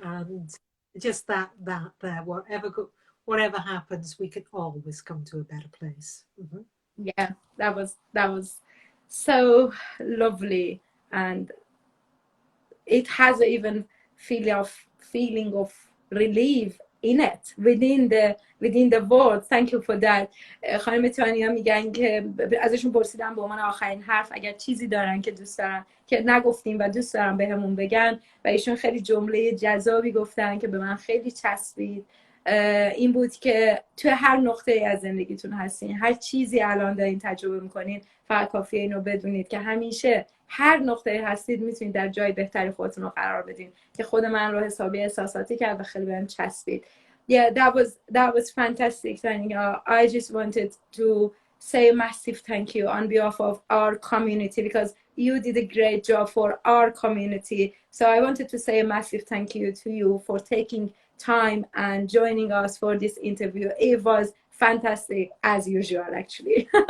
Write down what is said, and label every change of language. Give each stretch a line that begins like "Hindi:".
English: And just that there, whatever happens, we can always come to a better place. Mm-hmm. Yeah, that was so lovely, and it has even feeling of relief in it within the words. Thank you for that.
Persian: خانم تانیا میگن که ازشون پرسیدم به عنوان آخرین حرف اگر چیزی دارن که دوست دارن که نگفتیم و دوست دارن بهمون بگن، و ایشون خیلی جمله جذابی گفتن که به من خیلی چسبید. این بود که توی هر نقطه از زندگیتون هستین، هر چیزی الان دارین تجربه میکنین، فقط کافیه اینو بدونید که همیشه هر نقطه هستید میتونید در جای بهتری خودتون رو قرار بدین، که خود من رو حسابی احساساتی کرد و خیلی بهم چسبید.
English: Yeah, that was fantastic, Tanya. I just wanted to say a massive thank you on behalf of our community because you did a great job for our community. So I wanted to say a massive thank you to you for taking time and joining us for this interview. It was fantastic as usual, actually.